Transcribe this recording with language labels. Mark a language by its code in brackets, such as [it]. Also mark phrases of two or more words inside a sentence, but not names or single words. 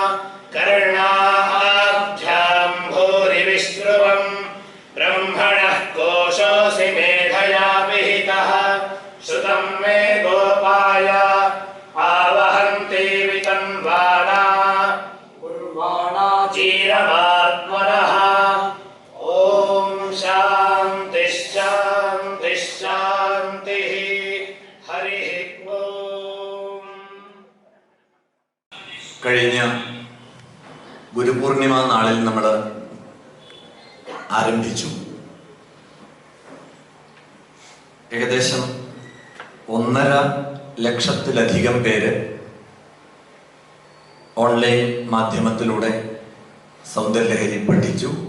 [sa] कर्णाभ्यां भूरि विश्रुवम् ब्रह्मणः कोशोऽसि मेधया विहितः श्रुतं मे गोपाय आवहन्ति वितन्वाना कुर्वाणा चीरमात्मनः। ॐ शान्तिः शान्तिः शान्तिः। हरिः ओम्. [ml] കഴിഞ്ഞ ഗുരുപൂർണിമ നാളിൽ നമ്മൾ ആരംഭിച്ചു. ഏകദേശം 1.5 ലക്ഷത്തിലധികം പേര് ഓൺലൈൻ മാധ്യമത്തിലൂടെ സൗന്ദര്യലഹരി പഠിച്ചു.